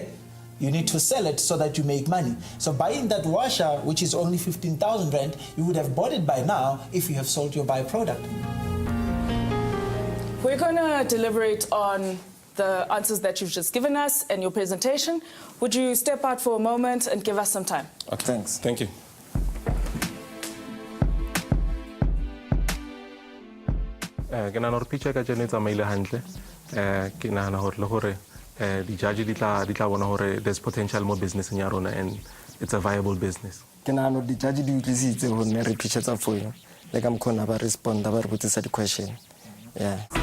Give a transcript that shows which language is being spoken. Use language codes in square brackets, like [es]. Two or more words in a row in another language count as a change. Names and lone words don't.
[en] You need to sell it so that you make money. So buying that washer, which is only 15,000 rand, you would have bought it by now if you have sold your byproduct. We're going to deliberate on the answers that you've just given us and your presentation. Would you step out for a moment and give us some time? Okay. Thanks. Thank you. [st] Ke nahana hore pitch ka jene tsamaile hantle. Ke nahana hore le hore di-judge di tla bona hore [en] there's potential more business [st] in ya rona [en] and it's a viable business. [st] Ke nahana di-judge di utlwisitse hore ne re pitchetsa [en] for you. [st] Le ka mokgwa ba responda ba re botsisa di-question. [en] Yeah.